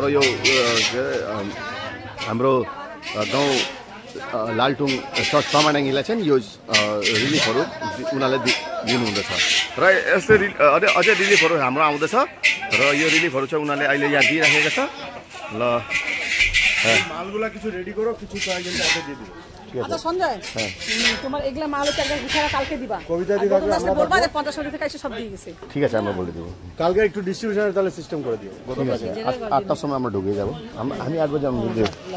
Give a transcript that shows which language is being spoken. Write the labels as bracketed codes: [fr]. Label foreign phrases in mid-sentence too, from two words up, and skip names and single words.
[ne] हाम्रो गाउँ लालटुङ चमाडाङ्गीलाई चाहिँ यो रिलिफहरू उनीहरूले दिनुहुँदैछ र यस्तै अझै रिलिफहरू हाम्रो आउँदैछ र यो रिलिफहरू चाहिँ उनीहरूले अहिले यहाँ दिइराखेको छ। ल [bn] মালগুলা কিছু রেডি করো, কিছু কয়েকজন কাছে দিয়ে দিও। আচ্ছা সঞ্জয়, তোমার এগুলা মাল চারটা গুছারা কালকে দিবা। কবিতা দি কাছে আমরা বলবা যে 50 টাকা এসে সব দিয়ে গেছে। ঠিক আছে, আমরা বলে দেব। কালকে একটু ডিস্ট্রিবিউশনের তাহলে সিস্টেম করে দিও। ঠিক আছে, 8টার সময় আমরা ঢুকে যাব। আমি 8 বাজে আমরা দেব।